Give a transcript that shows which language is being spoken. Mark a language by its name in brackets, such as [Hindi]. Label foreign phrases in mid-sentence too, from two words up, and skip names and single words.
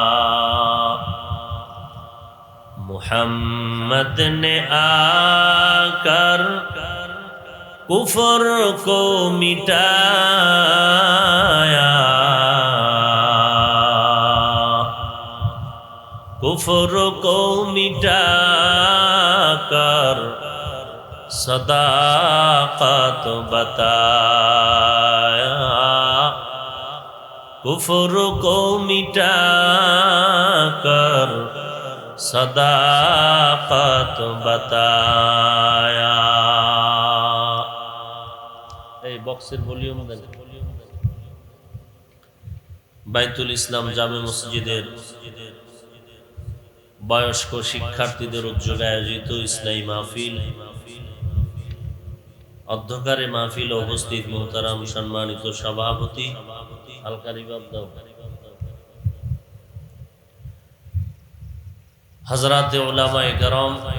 [Urdu] محمد نے آ کر کفر کو مٹایا، کفر کو مٹا کر صداقت بتایا، کفر کو مٹا کر صداقت بتایا. [Bangla] এই বক্সের ভলিউম দেন। বাইতুল ইসলাম জামে মসজিদের বয়স্ক শিক্ষার্থীদের উদ্যোগে আয়োজিত ইসলামী মাহফিল, অধ্যকারে মাহফিল উপস্থিত মোহতারাম সম্মানিত সভাপতি আলকারি বাবদাও, হযরতে উলামায়ে কেরাম,